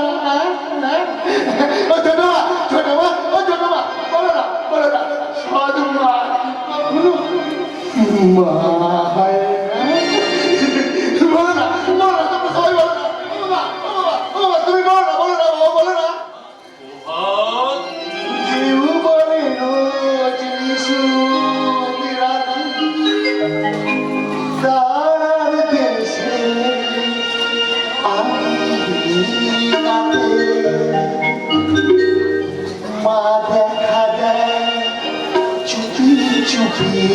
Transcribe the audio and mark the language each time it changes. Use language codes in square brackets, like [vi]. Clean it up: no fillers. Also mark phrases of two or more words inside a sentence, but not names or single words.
[bn] ও ছোট মা, ছোট মা, ও ছোট মা, বলো না সাধু মা কখনো মা হয় না? বলো না, তোমরা সবাই বলো না। ও বাবা, তুমি বলো না, বাবা বলো না। জীব বনে রোজ তার দেশে মা দেখা যায় চুপি চুপি